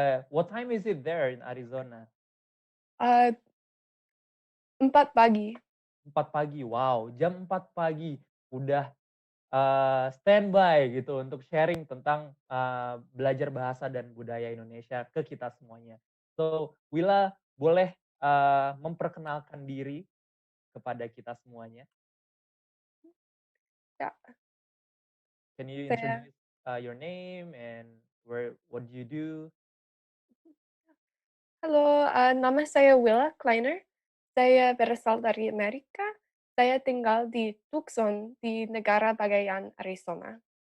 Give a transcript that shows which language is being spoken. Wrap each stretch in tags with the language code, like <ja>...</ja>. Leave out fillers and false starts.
<en>What time is it there in Arizona?</en> <id>Uh, 4 pagi. 4 pagi, wow, jam 4 pagi udah standby gitu untuk sharing tentang belajar bahasa dan budaya Indonesia ke kita semuanya. So, Willa boleh memperkenalkan diri kepada kita semuanya. Ya,</id> <en>Can you</en> <id>saya</id> <en>introduce your name and what do you do?</en> <id>halo, nama saya Willa Kleiner. Saya berasal dari Amerika. Saya tinggal di Tucson, di negara bagian Arizona.</id>